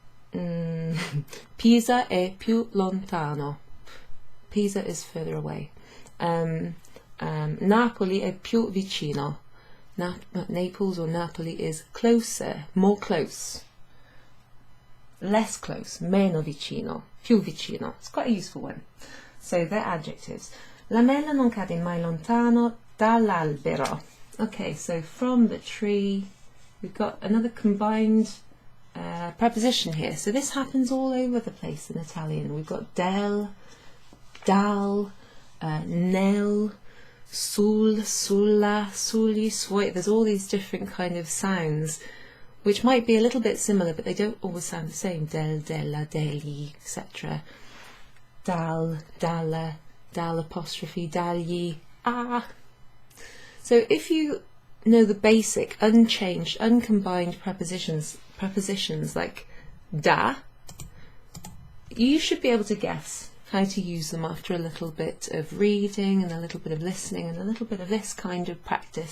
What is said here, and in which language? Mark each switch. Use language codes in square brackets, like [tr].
[it] Pisa è più lontano. [en] Pisa is further away. [it] Napoli è più vicino. [en] Naples or Napoli is closer, more close. Less close, [it] meno vicino, più vicino. [en] It's quite a useful one. So they're adjectives. [it] Lamella non cade mai lontano dall'albero. [en] Okay, so from the tree, we've got another combined preposition here. So this happens all over the place in Italian. We've got del, dall, nel, sul, sulla, sugli, suoi. There's all these different kind of sounds which might be a little bit similar, but they don't always sound the same. Del, della, deli, etc. Dal, dalla, dall apostrophe, dagli, ah. So if you know the basic, unchanged, uncombined prepositions like da, you should be able to guess how to use them after a little bit of reading and a little bit of listening and a little bit of this kind of practice.